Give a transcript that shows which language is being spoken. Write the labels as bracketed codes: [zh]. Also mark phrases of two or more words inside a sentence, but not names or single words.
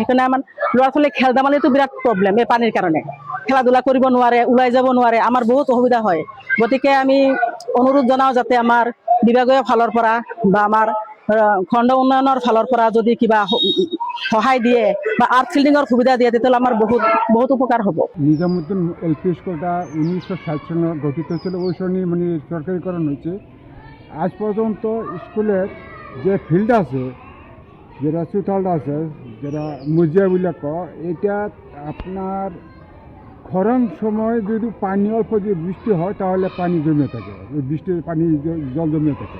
[as] সেইকাৰণে আমাৰ ল'ৰা ছোৱালী খেল ধেমালিতো বিৰাট প্ৰব্লেম, এই পানীৰ কাৰণে খেলা ধূলা কৰিব নোৱাৰে, ওলাই যাব নোৱাৰে, আমাৰ বহুত অসুবিধা হয়। গতিকে আমি অনুৰোধ জনাওঁ যাতে আমাৰ বিভাগীয় ফালৰ পৰা বা আমাৰ খণ্ড উন্নয়নৰ ফালৰ পৰা যদি কিবা সহায় দিয়ে বা আৰ্ট ফিল্ডিঙৰ সুবিধা দিয়ে তেতিয়াহ'লে আমাৰ বহুত উপকাৰ হ'ব। [bn] নিজামুদ্দিন এলপি স্কুলটা 1960 সালে গঠিত ছিল, ওই সময় মানে সরকারিকরণ হয়েছে। আজ পর্যন্ত স্কুলের যে ফিল্ড আছে, যেটা সুথালটা আছে, যেটা মুজিয়া বলে এটা আপনার খরাং সময় যদি পানি অল্প যদি বৃষ্টি হয় তাহলে পানি জমে থাকে, ওই বৃষ্টির পানি জল জমে থাকে।